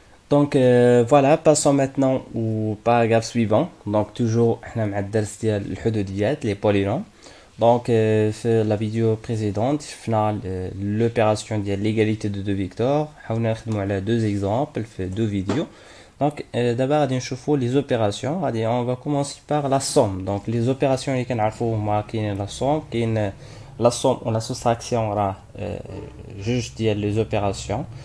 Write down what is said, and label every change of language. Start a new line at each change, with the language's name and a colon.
French: Donc voilà, passons maintenant au paragraphe suivant. Donc toujours
Arabic: احنا مع الدرس ديال الحدوديات
French: les polynômes. Donc
Arabic: في
French: la vidéo précédente
Arabic: شفنا
French: l'opération
Arabic: ديال
French: l'égalité de deux vecteurs.
Arabic: حاولنا نخدموا على
French: deux exemples
Arabic: في
French: deux vidéos. Donc d'abord
Arabic: غادي نشوفوا
French: les opérations.
Arabic: غادي
French: on va commencer par la somme. Donc les opérations
Arabic: اللي كنعرفوا هما كاين
French: la somme
Arabic: كاين
French: la somme ou la soustraction
Arabic: راه جوج ديال
French: les opérations.